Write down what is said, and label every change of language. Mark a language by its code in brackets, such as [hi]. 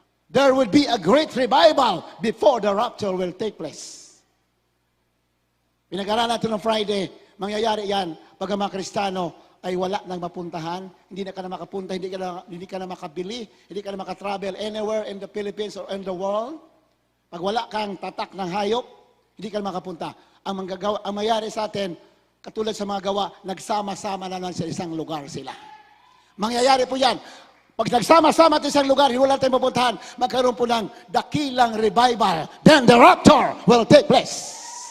[en] There will be a great revival before the rapture will take place. [tl] Pinag-aralan natin ng Friday, mangyayari yan pag ang mga Kristiyano ay wala nang mapuntahan, hindi na ka na makapunta, hindi ka na makabili, hindi ka na makatravel [en] anywhere in the Philippines or in the world. [tl] Pag wala kang tatak ng hayop, hindi ka na makapunta. Ang mangyayari sa atin, katulad sa mga gawa, nagsama-sama na lang sa isang lugar sila. Mangyayari po yan. Pag nagsama-sama sa isang lugar, wala tayong mapuntahan, magkaroon po ng dakilang revival. [en] Then the rapture will take place.